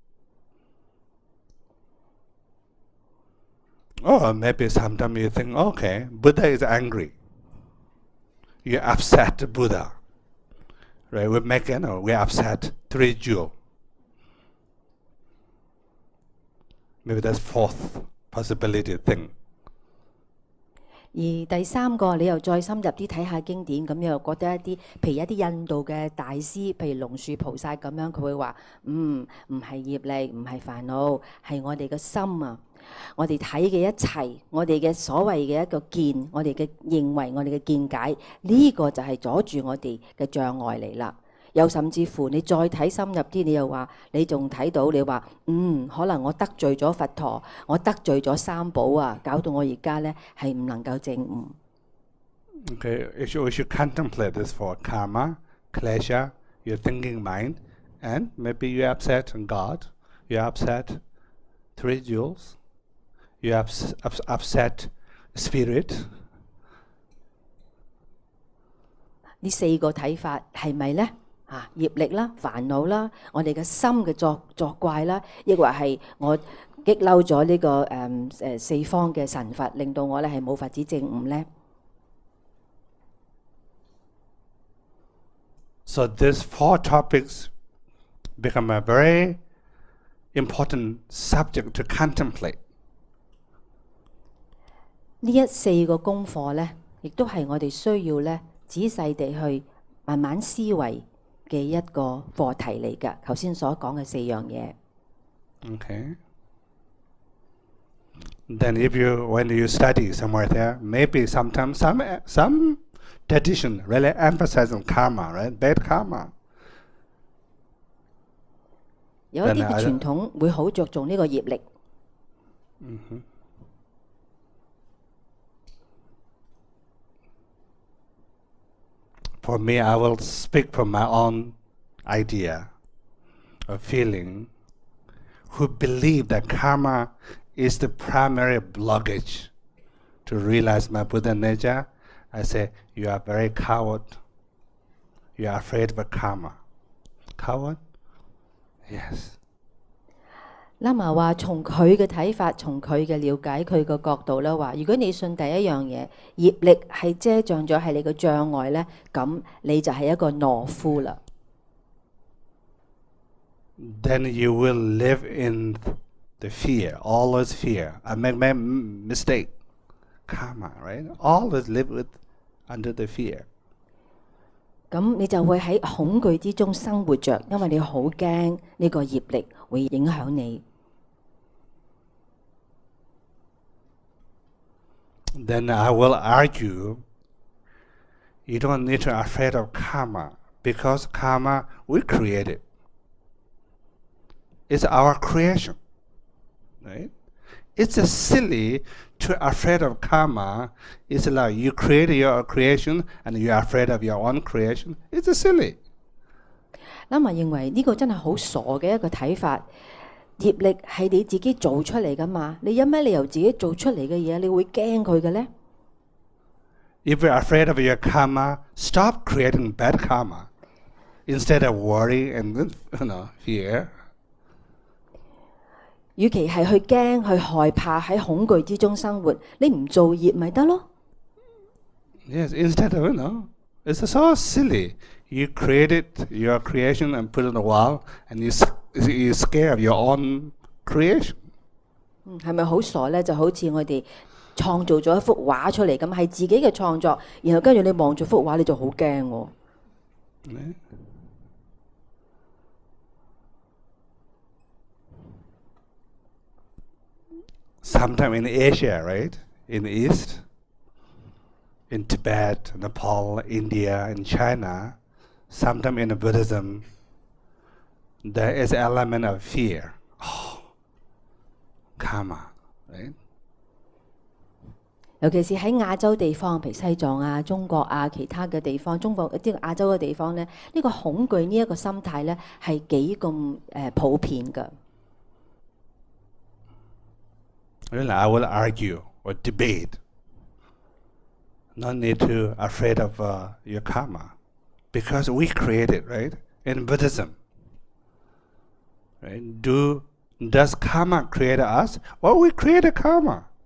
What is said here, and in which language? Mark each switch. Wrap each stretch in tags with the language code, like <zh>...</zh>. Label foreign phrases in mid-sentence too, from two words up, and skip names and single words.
<en>Or maybe sometimes you think, okay, Buddha is angry. You upset Buddha. Right? We upset three jewels. Maybe that's fourth possibility thing.</en> <yue>而第三個，你又再深入啲睇下經典，咁又覺得譬如一啲印度嘅大師，譬如龍樹菩薩咁樣，佢會話：唔係業力，唔係煩惱，係我哋嘅心啊！我哋睇嘅一切，我哋嘅所謂嘅一個見，我哋嘅認為，我哋嘅見解，呢個就係阻住我哋嘅障礙嚟啦。又甚至乎你再睇深入啲，你又話你仲睇到你話可能我得罪咗佛陀，我得罪咗三寶啊，搞到我而家咧係唔能夠證悟。</yue> <en>Okay, we should contemplate this for karma, klesha, your thinking mind, and maybe you upset God, you upset three jewels, you upset spirit.</en> <yue>呢四個睇法係咪咧？業力啦、煩惱啦、我哋嘅心嘅作怪啦，抑或係我激嬲咗呢個四方嘅神佛，令到我咧係冇法子證悟咧。</yue> <en>So these four topics become a very important subject to contemplate.</en> <yue>呢四個功課咧，亦都係我哋需要咧仔細地去慢慢思維嘅一個課題嚟㗎。頭先所講嘅四樣嘢。</yue> <en>Okay. Then when you study somewhere there, maybe sometimes some tradition really emphasize on karma, right? Bad karma.</en> <yue>有一啲嘅傳統會好着重呢個業力。</yue> <en>For me, I will speak from my own idea or feeling, who believe that karma is the primary blockage to realize my Buddha nature. I say, you are very coward. You are afraid of karma. Coward? Yes.</en> <yue>喇嘛話從佢嘅睇法，從佢嘅了解，佢嘅角度咧話，如果你信第一樣嘢，業力係遮障咗係你嘅障礙咧，咁你就係一個懦夫啦。</yue> <en>Then you will live in the fear, always fear. I make my mistake. Karma, right? Always live under the fear.</en> <yue>咁你就會喺恐懼之中生活着，因為你好驚呢個業力會影響你。</yue> <en>Then I will argue, you don't need to be afraid of karma, because karma we created. It's our creation, right? It's a silly to afraid of karma. It's like you create your creation and you are afraid of your own creation. It's a silly.</en> <yue>喇嘛認為呢個真係好傻嘅一個睇法。業力係你自己做出嚟㗎嘛，你有咩理由自己做出嚟嘅嘢你會驚佢嘅呢？</yue> <en>If you're afraid of your karma, stop creating bad karma instead of worry and fear.</en> <yue>與其係去驚、去害怕喺恐懼之中生活，你唔做業咪得咯？</yue> <en>Yes, instead of it's so silly. You created your creation and put it on the wall, and you scared of your own creation.</en> <yue>係咪好傻咧？就好似我哋創造咗一幅畫出嚟咁，係自己嘅創作，然後跟住你望住幅畫你就好驚喎。</yue> <en>Sometime in Asia, right? In the East, in Tibet, Nepal, India, and China, sometime in Buddhism, there is an element of fear. Karma, right?</en> <yue>尤其是喺亞洲地方，譬如西藏啊、中國啊、其他嘅地方，中國啲亞洲嘅地方咧，呢個恐懼呢一個心態咧係幾咁普遍㗎。</yue> <en>Really, I will argue or debate. No need to afraid of your karma, because we create it, right? In Buddhism, right? Does karma create us, or we create a karma?</en>